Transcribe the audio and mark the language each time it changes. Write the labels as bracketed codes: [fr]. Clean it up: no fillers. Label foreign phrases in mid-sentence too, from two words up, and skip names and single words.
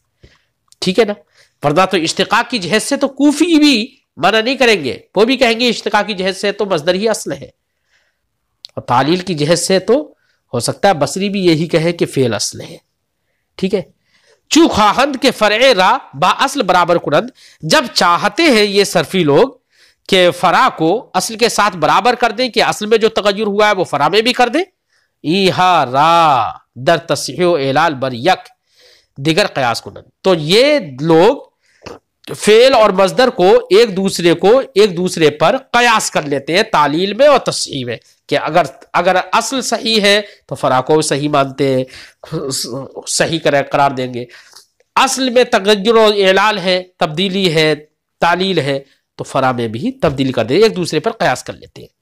[ur] ٹھیک ہے نا. ورنہ تو اشتقاق کی جہت سے تو کوفی بھی منع نہیں کریں گے، وہ بھی کہیں گے اشتقاق کی جہت سے تو مصدر ہی اصل ہے، اور تعلیل کی جہت سے تو ہو سکتا ہے بصری بھی یہی کہے کہ فعل اصل ہے. ٹھیک ہے. [fa] چو خواہند کے فرع را با اصل برابر کنند، [ur] جب چاہتے ہیں یہ صرفی لوگ کہ فرع کو اصل کے ساتھ برابر کر دیں کہ اصل میں جو تغیر ہوا ہے وہ فرع میں بھی کر دیں، [fa] ایہا را در تصحیح و اعلال بر یک دیگر قیاس کنند، [ur] تو یہ لوگ فعل اور مصدر کو ایک دوسرے پر قیاس کر لیتے ہیں تعلیل میں اور تصحیح میں، کہ اگر اصل صحیح ہے تو فرع کو صحیح مانتے ہیں، صحیح قرار دیں گے. اصل میں تغیر و اعلال ہے، تبدیلی ہے، تعلیل ہے، تو فرع میں بھی تبدیلی کر دیں، ایک دوسرے پر قیاس کر لیتے ہیں.